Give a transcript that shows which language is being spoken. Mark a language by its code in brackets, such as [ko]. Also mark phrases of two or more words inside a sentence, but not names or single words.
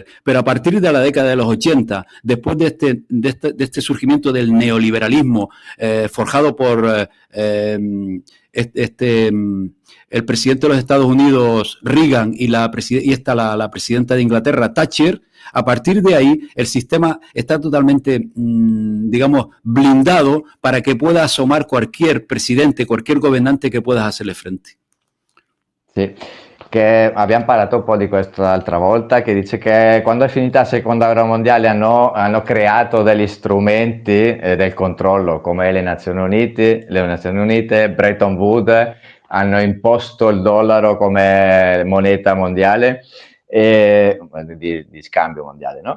[es] Pero a partir de la década de los 80, después de este surgimiento del neoliberalismo forjado por el presidente de los Estados Unidos, Reagan, y la presidenta de Inglaterra, Thatcher, a partir de ahí el sistema está totalmente, digamos, blindado para que pueda asomar cualquier presidente, cualquier gobernante che pueda hacerle frente. [it] Sì, che abbiamo parlato un po' di questo l'altra volta, che dice che quando è finita la seconda guerra mondiale hanno creato degli strumenti del controllo, come le Nazioni Unite, Bretton Woods, hanno imposto il dollaro come moneta mondiale, di scambio mondiale, no?